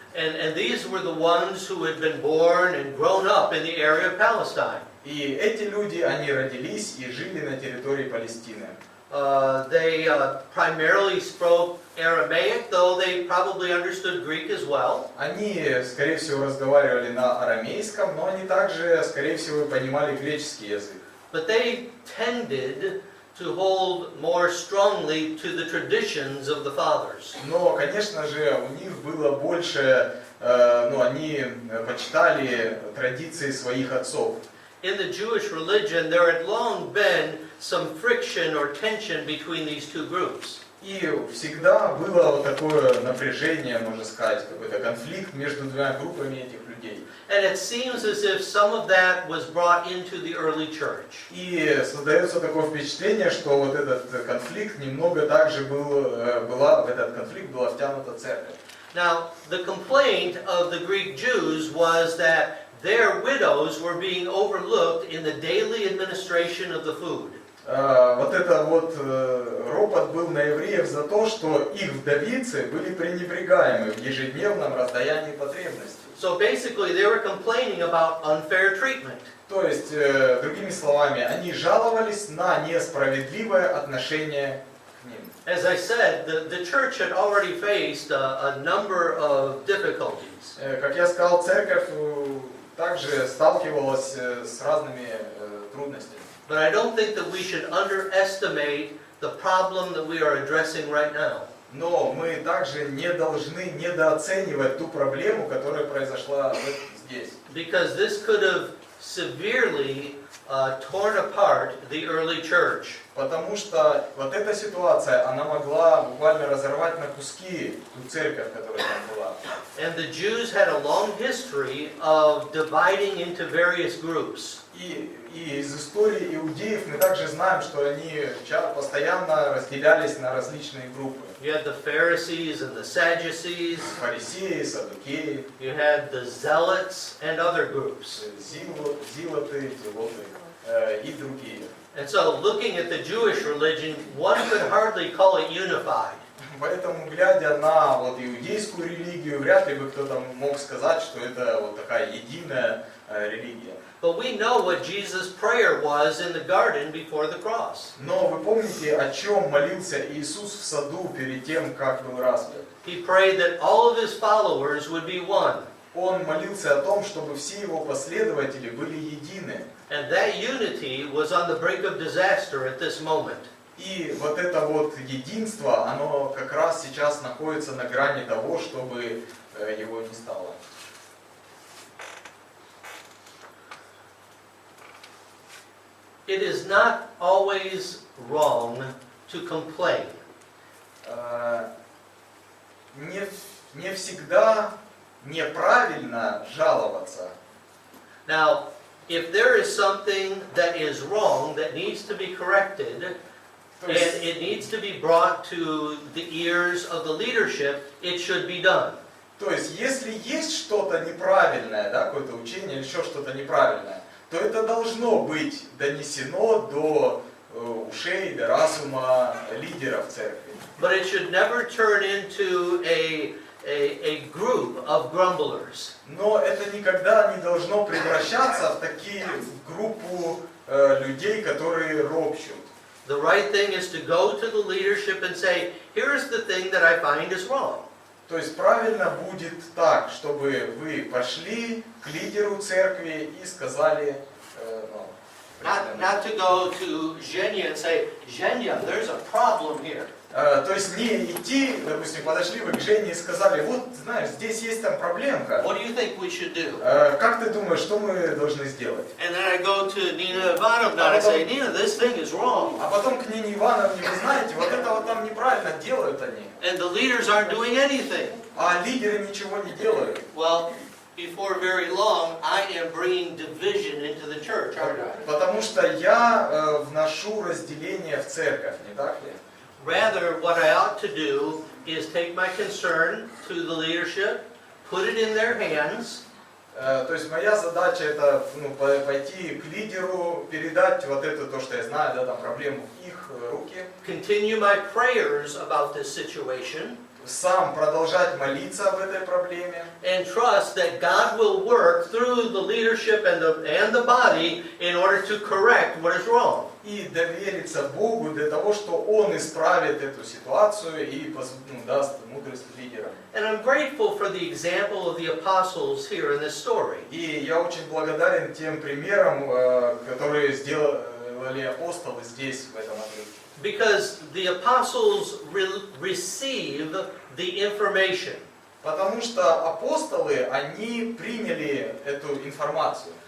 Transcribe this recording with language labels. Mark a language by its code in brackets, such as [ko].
[en] And these were the ones who had been born and grown up in the area of Palestine. [ru] И эти люди, они родились и жили на территории Палестины. [en] They primarily spoke Aramaic, though they probably understood Greek as well. [ru] Они, скорее всего, разговаривали на арамейском, но они также, скорее всего, понимали греческий язык. [en] But they tended to hold more strongly to the traditions of the fathers. [ru] Но, конечно же, у них было больше, они почитали традиции своих отцов. [en] In the Jewish religion, there had long been some friction or tension between these two groups. [ru] И всегда было вот такое напряжение, можно сказать, какой-то конфликт между двумя группами этих людей. [en] And it seems as if some of that was brought into the early church. [ru] И создается такое впечатление, что вот этот конфликт немного также в этот конфликт была втянута церковь. [en] Now, the complaint of the Greek Jews was that their widows were being overlooked in the daily administration of the food. [ru] Вот это вот ропот был на евреев за то, что их вдовицы были пренебрегаемы в ежедневном раздаянии потребностей. [en] So basically, they were complaining about unfair treatment. [ru] То есть, другими словами, они жаловались на несправедливое отношение к ним. [en] As I said, the church had already faced a number of difficulties. [ru] Как я сказал, церковь также сталкивалась с разными трудностями. [en] But I don't think that we should underestimate the problem that we are addressing right now. [ru] Но мы также не должны недооценивать ту проблему, которая произошла здесь. [en] Because this could have severely torn apart the early church. [ru] Потому что вот эта ситуация, она могла буквально разорвать на куски ту церковь, которая там была. [en] And the Jews had a long history of dividing into various groups. [ru] И из истории иудеев мы также знаем, что они постоянно разделялись на различные группы. [en] You had the Pharisees and the Sadducees. [ru] Фарисеи, саддукеи. [en] You had the Zealots and other groups. [ru] Зилоты, зелоты и другие. [en] And so, looking at the Jewish religion, one could hardly call it unified. [ru] Поэтому, глядя на вот иудейскую религию, вряд ли бы кто-то мог сказать, что это вот такая единая религия. [en] But we know what Jesus' prayer was in the garden before the cross. [ru] Но вы помните, о чем молился Иисус в саду перед тем, как был распят? [en] He prayed that all of his followers would be one. [ru] Он молился о том, чтобы все его последователи были едины. [en] And that unity was on the brink of disaster at this moment. [ru] И вот это вот единство, оно как раз сейчас находится на грани того, чтобы его не стало. [en] It is not always wrong to complain. [ru] Не всегда неправильно жаловаться. [en] Now, if there is something that is wrong that needs to be corrected, and it needs to be brought to the ears of the leadership, it should be done. [ru] То есть, если есть что-то неправильное, да, какое-то учение или еще что-то неправильное, то это должно быть донесено до ушей, до разума лидеров церкви. [en] But it should never turn into a group of grumblers. [ru] Но это никогда не должно превращаться в группу людей, которые ропщут. [en] The right thing is to go to the leadership and say, here's the thing that I find is wrong. [ru] То есть правильно будет так, чтобы вы пошли к лидеру церкви и сказали, [en] Not to go to Zhenya and say, Zhenya, there's a problem here. [ru] то есть не идти, допустим, подошли вы к Жене и сказали, вот, знаешь, здесь есть там проблемка. [en] What do you think we should do? [ru] Как ты думаешь, что мы должны сделать? [en] And then I go to Nina Ivanovna and say, Nina, this thing is wrong. [ru] А потом к Нине Ивановне, вы знаете, вот это вот там неправильно делают они. [en] And the leaders aren't doing anything. [ru] А лидеры ничего не делают. [en] Well, before very long, I am bringing division into the church, aren't I? [ru] Потому что я вношу разделение в церковь, не так ли? [en] Rather, what I ought to do is take my concern to the leadership, put it in their hands. [ru] То есть моя задача это пойти к лидеру, передать вот это то, что я знаю, да, там проблему в их руки. [en] Continue my prayers about this situation. [ru] Сам продолжать молиться об этой проблеме. [en] And trust that God will work through the leadership and the body in order to correct what is wrong. [ru] И довериться Богу для того, что Он исправит эту ситуацию и даст мудрость лидерам. [en] And I'm grateful for the example of the apostles here in this story. [ru] И я очень благодарен тем примерам, которые сделали апостолы здесь, в этом отрывке. [en] Because the apostles receive the information. [ru] Потому что апостолы, они приняли эту информацию.